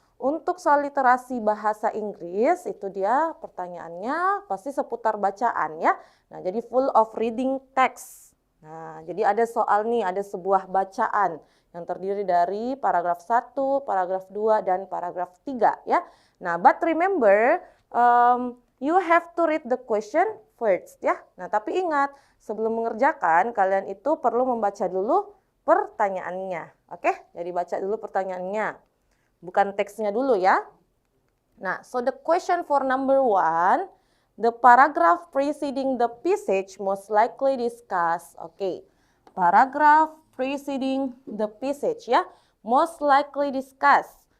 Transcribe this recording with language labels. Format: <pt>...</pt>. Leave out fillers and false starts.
<id>Untuk soal literasi bahasa Inggris, itu dia pertanyaannya pasti seputar bacaan ya. Nah, jadi</id> <en>full of reading text.</en> <id>Nah, jadi ada soal nih, ada sebuah bacaan yang terdiri dari paragraf 1, paragraf 2, dan paragraf 3 ya.</id> <en>Nah, but remember, you have to read the question first ya.</en> <id>Nah, tapi ingat, sebelum mengerjakan, kalian itu perlu membaca dulu pertanyaannya. Oke, jadi baca dulu pertanyaannya. Bukan teksnya dulu ya.</id> <en>Nah, so the question for number 1, the paragraph preceding the passage most likely discussed. Oke, paragraph preceding the passage ya, most likely discussed.</en>